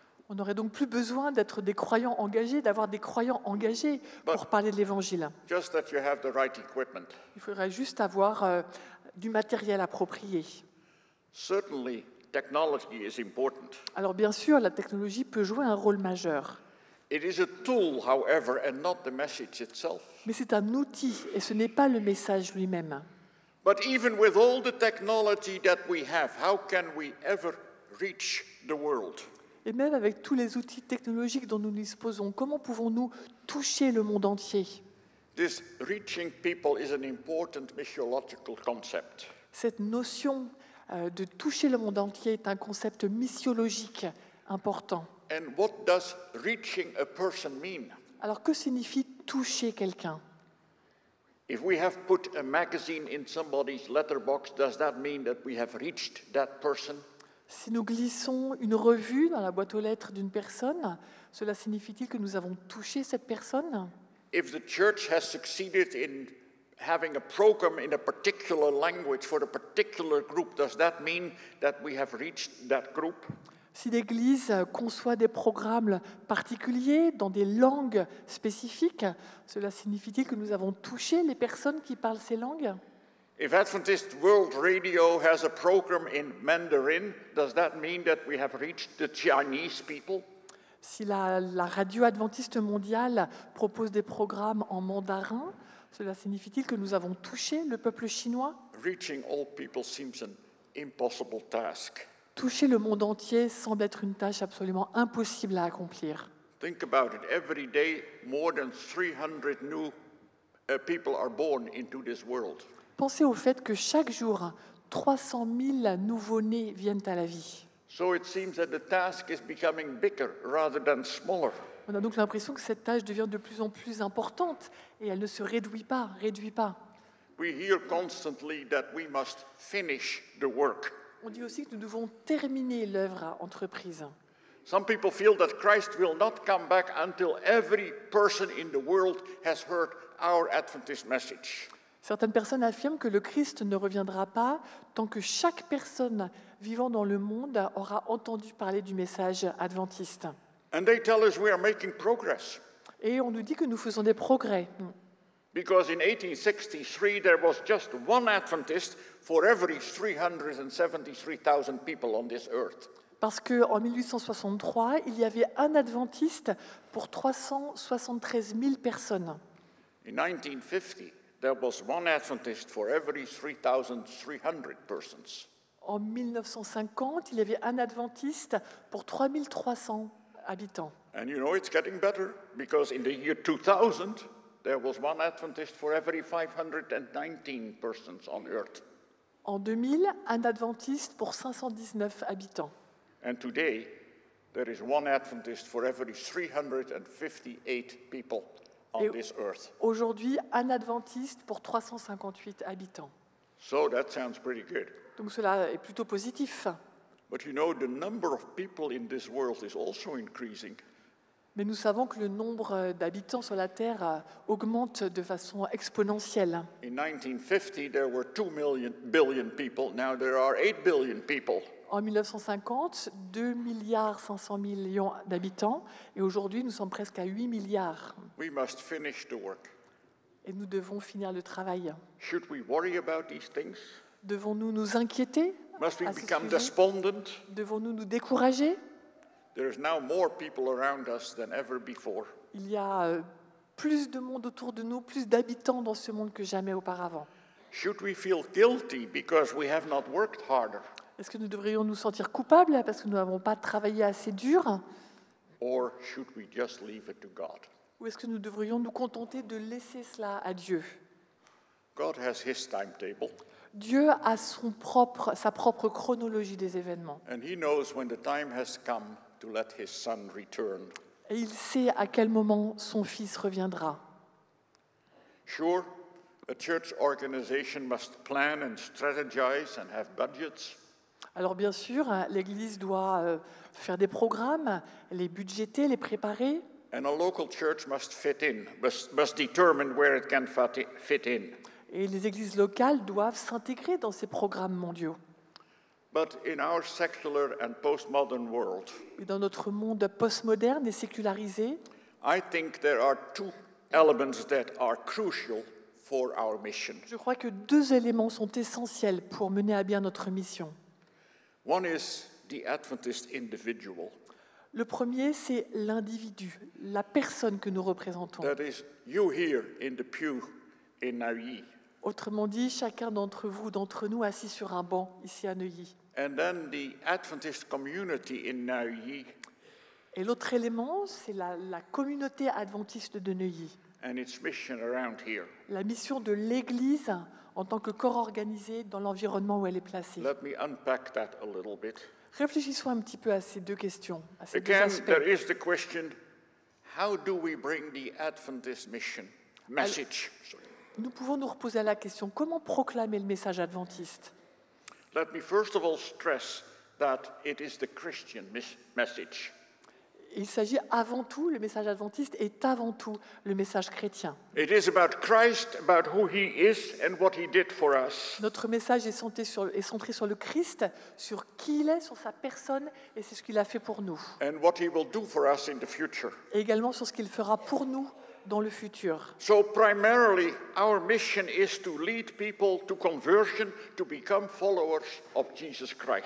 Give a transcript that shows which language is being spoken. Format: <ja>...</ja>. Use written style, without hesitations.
<fr>On n'aurait donc plus besoin d'être des croyants engagés, d'avoir des croyants engagés pour parler de l'évangile.</fr> <en>Just that you have the right equipment.</en> <fr>Il faudrait juste avoir du matériel approprié.</fr> <en>Certainly, technology is important.</en> <fr>Alors bien sûr, la technologie peut jouer un rôle majeur.</fr> <en>It is a tool, however, and not the message itself.</en> <fr>Mais c'est un outil et ce n'est pas le message lui-même.</fr> <en>But even with all the technology that we have, how can we ever reach the world?</en> <fr>Et même avec tous les outils technologiques dont nous disposons, comment pouvons-nous toucher le monde entier?</fr> <en>This reaching people is an important missiological concept.</en> <fr>Cette notion de toucher le monde entier est un concept missiologique important.</fr> <en>And what does reaching a person mean?</en> <fr>Alors que signifie toucher quelqu'un?</fr> <en>If we have put a magazine in somebody's letterbox, does that mean that we have reached that person?</en> <fr>Si nous glissons une revue dans la boîte aux lettres d'une personne, cela signifie-t-il que nous avons touché cette personne?</fr> <en>If the church has succeeded in having a program in a particular language for a particular group, does that mean that we have reached that group?</en> <fr>Si l'Église conçoit des programmes particuliers dans des langues spécifiques, cela signifie-t-il que nous avons touché les personnes qui parlent ces langues?</fr> <en>If Adventist World Radio has a program in Mandarin, does that mean that we have reached the Chinese people?</en> <fr>Si la radio adventiste mondiale propose des programmes en mandarin, cela signifie-t-il que nous avons touché le peuple chinois?</fr> <en>Reaching all people seems an impossible task.</en> <fr>Toucher le monde entier semble être une tâche absolument impossible à accomplir.</fr> <en>Think about it. Every day, more than 300 new people are born into this world.</en> <fr>Pensez au fait que chaque jour, 300 000 nouveau-nés viennent à la vie.</fr> <en>So it seems that the task is becoming bigger rather than smaller.</en> <fr>On a donc l'impression que cette tâche devient de plus en plus importante et elle ne se réduit pas.</fr> <en>We hear constantly that we must finish the work.</en> <fr>On dit aussi que nous devons terminer l'œuvre entreprise.</fr> <en>Some people feel that Christ will not come back until every person in the world has heard our Adventist message.</en> <fr>Certaines personnes affirment que le Christ ne reviendra pas tant que chaque personne vivant dans le monde aura entendu parler du message adventiste.</fr> <en>And they tell us we are making progress.</en> <fr>Et on nous dit que nous faisons des progrès.</fr> <en>Because in 1863 there was just one Adventist for every 373,000 people on this earth.</en> <fr>Parce qu'en 1863, il y avait un adventiste pour 373 000 personnes.</fr> <en>In 1950, there was one Adventist for every 3,300 persons.</en> <fr>En 1950, il y avait un adventiste pour 3300 habitants.</fr> <en>And you know it's getting better because in the year 2000, there was one Adventist for every 519 persons on earth.</en> <fr>En 2000, un adventiste pour 519 habitants.</fr> <en>And today, there is one Adventist for every 358 people on</en> <fr>Et</fr> <en>this earth.</en> <fr>aujourd'hui, un adventiste pour 358 habitants.</fr> <en>So that sounds pretty good.</en> <fr>Donc cela est plutôt positif.</fr> <en>But you know, the number of people in this world is also increasing.</en> <fr>Mais nous savons que le nombre d'habitants sur la Terre augmente de façon exponentielle.</fr> <en>In 1950, there were 2 billion people. Now there are 8 billion people.</en> <fr>En 1950, 2 milliards 500 millions d'habitants, et aujourd'hui nous sommes presque à 8 milliards.</fr> <en>We must finish the work.</en> <fr>Et nous devons finir le travail.</fr> <en>Should we worry about these things?</en> <fr>Devons-nous nous inquiéter</fr> <en>Must we</en> <fr>à ce</fr> <en>become</en> <fr>sujet?</fr> <en>despondent?</en> <fr>Devons-nous nous décourager?</fr> <en>There is now more people around us than ever before.</en> <fr>Il y a plus de monde autour de nous, plus d'habitants dans ce monde que jamais auparavant.</fr> <en>Should we feel guilty because we have not worked harder?</en> <fr>Est-ce que nous devrions nous sentir coupables parce que nous n'avons pas travaillé assez dur?</fr> <en>Or should we just leave it to God?</en> <fr>Ou est-ce que nous devrions nous contenter de laisser cela à Dieu?</fr> <en>God has His timetable,</en> <fr>Dieu a sa propre chronologie des événements.</fr> <en>and He knows when the time has come to let His Son return.</en> <fr>Et il sait à quel moment son Fils reviendra.</fr> <en>Sure, a church organization must plan and strategize and have budgets,</en> <fr>Alors bien sûr, l'Église doit faire des programmes, les budgéter, les préparer.</fr> <en>and a local church must must determine where it can fit in.</en> <fr>Et les églises locales doivent s'intégrer dans ces programmes mondiaux.</fr> <en>But in our secular and postmodern world,</en> <fr>Et dans notre monde postmoderne et sécularisé,</fr> <en>I think there are two elements that are crucial for our mission.</en> <fr>je crois que deux éléments sont essentiels pour mener à bien notre mission.</fr> <en>One is the Adventist individual.</en> <fr>Le premier, c'est l'individu, la personne que nous représentons.</fr> <en>That is you here in the pew in Nauyi.</en> <fr>Autrement dit, chacun d'entre vous, d'entre nous, assis sur un banc ici à Neuilly.</fr> <en>And then the Adventist community in Nauyi</en> <fr>Et l'autre élément, c'est la communauté adventiste de Neuilly.</fr> <en>and its mission around here.</en> <fr>La mission de l'Église en tant que corps organisé dans l'environnement où elle est placée.</fr> <en>Let me unpack that a little bit.</en> <fr>Réfléchissons un petit peu à ces deux questions, à ces deux</fr> <en>Again,</en> <fr>aspects.</fr> <en>there is the question, how do we bring the Adventist message? Sorry.</en> <fr>Nous pouvons nous reposer la question, comment proclamer le message adventiste?</fr> <en>Let me first of all stress that it is the Christian message.</en> <fr>Il s'agit avant tout, le message adventiste est avant tout le message chrétien.</fr> <en>It is about Christ, about who He is and what He did for us.</en> <fr>Notre message est centré sur le Christ, sur qui il est, sur sa personne, et c'est ce qu'il a fait pour nous.</fr> <en>And what He will do for us in the future.</en> <fr>Et également sur ce qu'il fera pour nous dans le futur.</fr> <en>So primarily, our mission is to lead people to conversion, to become followers of Jesus Christ.</en>